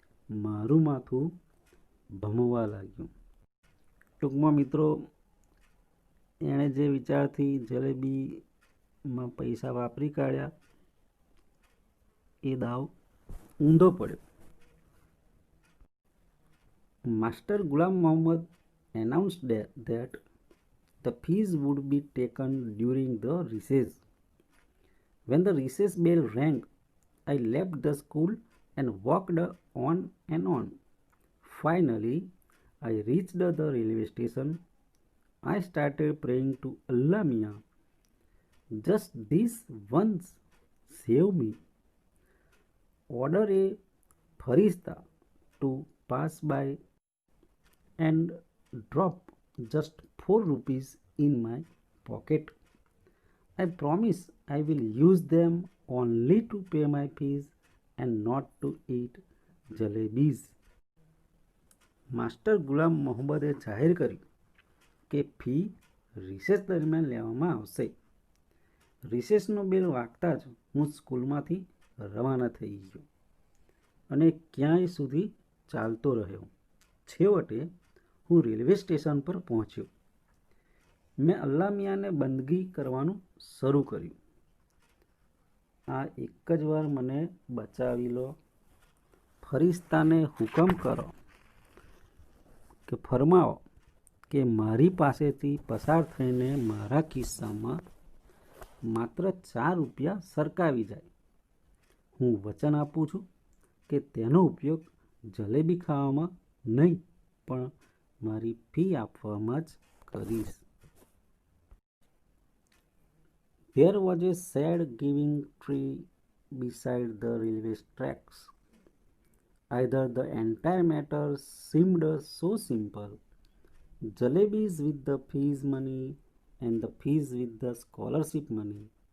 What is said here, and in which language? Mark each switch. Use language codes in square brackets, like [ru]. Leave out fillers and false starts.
[gu] મારું માથું ભમવા લાગ્યું. ટૂંકમાં મિત્રો, એણે જે વિચારથી જલેબીમાં પૈસા વાપરી કાઢ્યા એ દાવ ઊંધો પડ્યો. [en] Master Ghulam Muhammad announced that the fees would be taken during the recess. When the recess bell rang, I left the school and walked on and on. Finally, I reached the railway station. I started praying to Allah Mia, just this once, save me. Order a ફરિશ્તા to pass by and drop just 4 rupees in my pocket. I promise I will use them only to pay my fees and not to eat jalebis. [gu] Master ગુલામ મોહમ્મદે જાહેર કર્યું કે fee recess દરમિયાન લેવામાં આવશે. રિસેસનો બેલ વાગતા જ હું સ્કૂલમાંથી રવાના થઈ ગયો અને ક્યાંય સુધી ચાલતો રહ્યો. છેવટે હું રેલવે સ્ટેશન પર પહોંચ્યો. મેં અલ્લાહ મિયાંને બંદગી કરવાનું શરૂ કર્યું. આ એક જ વાર મને બચાવી લો. ફરિશ્તાને હુકમ કરો કે ફરમાવો કે મારી પાસેથી પસાર થઈને મારા ખિસ્સામાં માત્ર 4 રૂપિયા સરકાવી જાય. હું વચન આપું છું કે તેનો ઉપયોગ જલેબી ખાવામાં નહીં પણ મારી ફી આપવામાં જ કરીશ. [en] There was a sad giving tree beside the railway tracks. Either the entire matter seemed so simple, jalebis with the fees money and the fees with the scholarship money.